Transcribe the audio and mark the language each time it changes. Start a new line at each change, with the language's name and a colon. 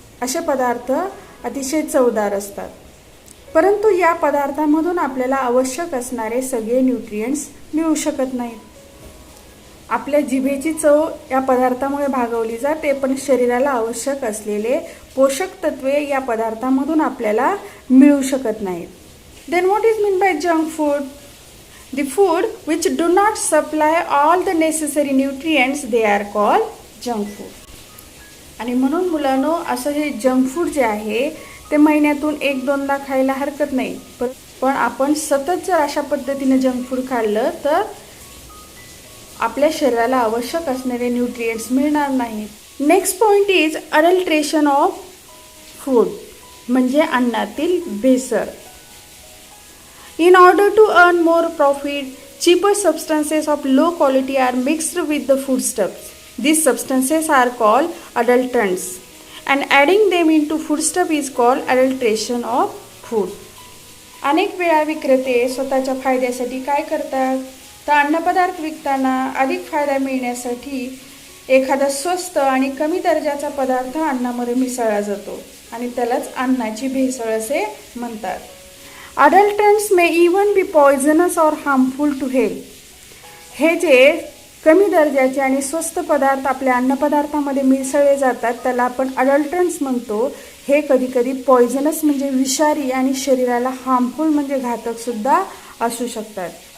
Marathi: असे पदार्थ अतिशय चवदार असतात. परंतु या पदार्थांमधून आपल्याला आवश्यक असणारे सगळे न्यूट्रिएंट्स मिळू शकत नाहीत. आपल्या जिभेची चव या पदार्थामुळे भागवली जाते पण शरीराला आवश्यक असलेले पोषक तत्वे या पदार्थांमधून आपल्याला मिळू शकत नाहीत.
English: Then what is mean by junk food? The food which do not supply all the necessary nutrients they are called junk food.
Marathi: आणि म्हणून मुलांनो, असं हे जंक फूड जे आहे ते महिन्यातून 1-2दा खायला हरकत नाही. पण आपण सतत जर अशा पद्धतीने जंक फूड खाल्लं तर आपल्या शरीराला आवश्यक असणारे न्यूट्रिएंट्स मिळणार नाहीत.
English: next point is adulteration of food
Marathi: म्हणजे अन्नातील भेसळ.
English: In order to earn more profit, cheaper substances of low quality are mixed with the foodstuffs. These substances are called adulterants and adding them into foodstuff is called adulteration of food.
Marathi: अनेक वेळा विक्रेते स्वतःच्या फायद्यासाठी काय करतात तर अन्नपदार्थ विकताना अधिक फायदा मिळण्यासाठी एखादा स्वस्त आणि कमी दर्जाचा पदार्थ अन्नामध्ये मिसळला जातो आणि त्यालाच अन्नाची भेसळ असे म्हणतात.
English: Adulterants may even be poisonous or harmful to health.
Marathi: हे जे कमी दर्जाचे आणि स्वस्त पदार्थ आपल्या अन्नपदार्थामध्ये मिसळले जातात त्याला आपण अडल्टरंट्स म्हणतो. हे कधी कधी पॉयझनस म्हणजे विषारी आणि शरीराला हार्मफुल म्हणजे घातक सुद्धा असू शकतात.